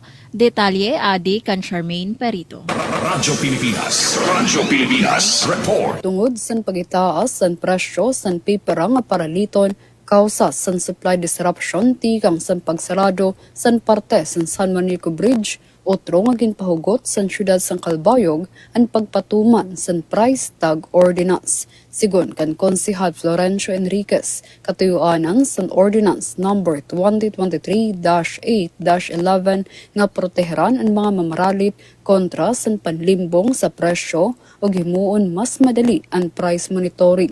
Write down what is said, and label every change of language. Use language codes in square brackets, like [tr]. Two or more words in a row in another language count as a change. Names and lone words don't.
[war] Detalye adi kan Charmaine Perito. Radyo Pilipinas report. Tungod san paghitaas san presyo san pipera nga paraliton kausa san [en] supply disruption [war] tikang san pagsarado san parte san San Juanico Bridge Otro nga ginpahugot sa siyudad sang Calbayog ang pagpatuman sa [en] price tag ordinance. [war] Sigon kan Konsehal Florencio Enriquez, katuyuanan sa Ordinance number 2023-8-11 nga proteheran ang mga mamaralit kontra sa panlimbong sa presyo o himuon mas madali ang [en] price monitoring.